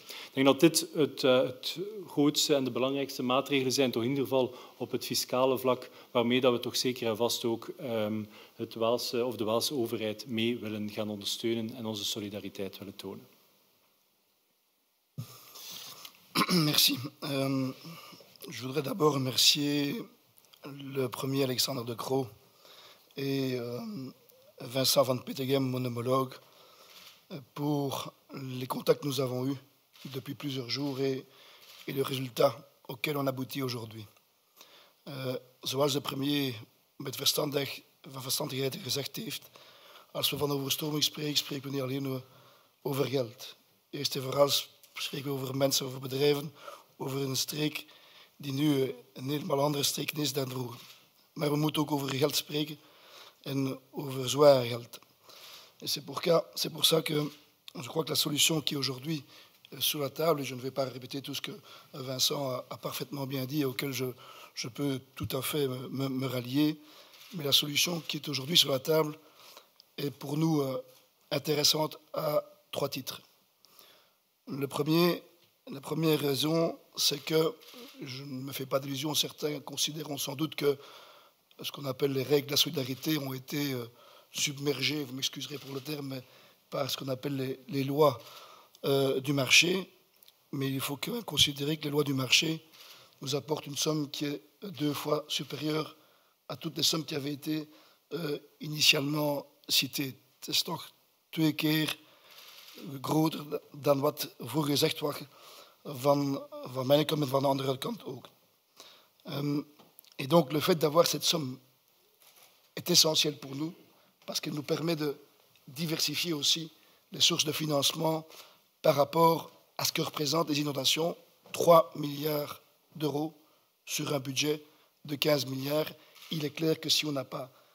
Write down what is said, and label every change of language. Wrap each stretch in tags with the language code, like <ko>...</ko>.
<nl>Ik denk dat dit het grootste en de belangrijkste maatregelen zijn, toch in ieder geval op het fiscale vlak, waarmee dat we toch zeker en vast ook de Waalse overheid mee willen gaan ondersteunen en onze solidariteit willen tonen.</nl> <fr>Merci. Je voudrais d'abord remercier le premier Alexander De Croo et Vincent van Petegem, mon homologue, pour les contacts que nous avons eus depuis plusieurs jours et le résultat auquel on aboutit aujourd'hui.</fr> <nl>Zoals de premier met verstandigheid gezegd heeft, als we van overstroming spreken, spreken we niet alleen over geld. Eerst en vooral spreken we over mensen, over bedrijven, over een streek die nu een helemaal andere streek is dan vroeger. Maar we moeten ook over geld spreken en over zwaar geld.</nl> <fr>Et c'est pour ça que je crois que la solution qui est aujourd'hui sur la table, et je ne vais pas répéter tout ce que Vincent a parfaitement bien dit et auquel je peux tout à fait me rallier, mais la solution qui est aujourd'hui sur la table est pour nous intéressante à 3 titres. La première raison, c'est que, je ne me fais pas d'illusions, certains considéreront sans doute que ce qu'on appelle les règles de la solidarité ont été submergées, vous m'excuserez pour le terme, mais par ce qu'on appelle les lois du marché. Mais il faut quand même considérer que les lois du marché nous apportent une somme qui est 2 fois supérieure à toutes les sommes qui avaient été initialement citées.</fr> <nl>Het is toch 2 keer groter dan wat vroeger gezegd was van mijn kant en van de andere kant ook.</nl> <fr>Et donc le fait d'avoir cette somme est essentiel pour nous parce qu'elle nous permet de diversifier aussi les sources de financement par rapport à ce que représentent les inondations, 3 milliards d'euros sur un budget de 15 milliards. Il est clair que si on n'a pas</fr>